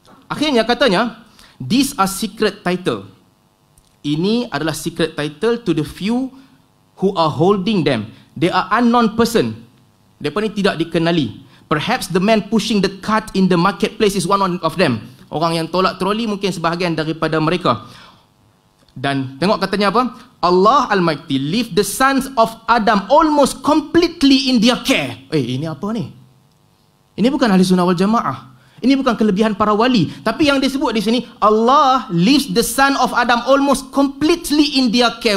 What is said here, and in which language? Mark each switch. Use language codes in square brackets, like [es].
[ms] Akhirnya katanya, [en] these are secret title. [ms] Ini adalah [en] secret title to the few who are holding them. They are unknown person. [ms] Mereka ni tidak dikenali. [en] Perhaps the man pushing the cart in the marketplace is one of them. [ms] Orang yang tolak troli mungkin sebahagian daripada mereka. Dan tengok katanya apa? [en] Allah Almighty leave the sons of Adam almost completely in their care. [ms] Ini apa ni? Ini bukan ahli sunnah wal jamaah. Ini bukan kelebihan para wali. Tapi yang disebut di sini, [en] Allah leaves the son of Adam almost completely in their care.